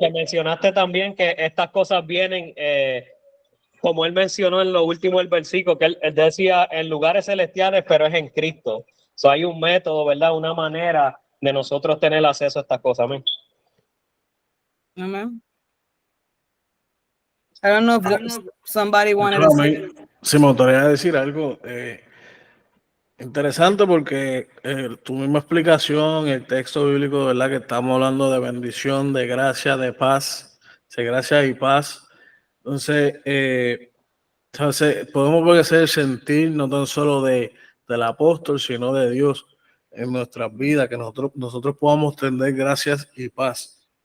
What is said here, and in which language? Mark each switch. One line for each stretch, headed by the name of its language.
Spanish: Que mencionaste también que estas cosas vienen, como él mencionó en lo último del versículo, que él decía en lugares celestiales, pero es en Cristo. So, hay un método, ¿verdad?, una manera de nosotros tener acceso a estas cosas. Amén.
English: Amen. I don't know if somebody wanted to say.
Spanish: Sí, me gustaría decir algo interesante porque tu misma explicación, el texto bíblico, ¿verdad?, que estamos hablando de bendición, de gracia, de paz, de gracia y paz. Entonces, podemos ver ese sentir no tan solo del apóstol, sino de Dios en nuestras vidas, que nosotros podamos tener gracias y paz.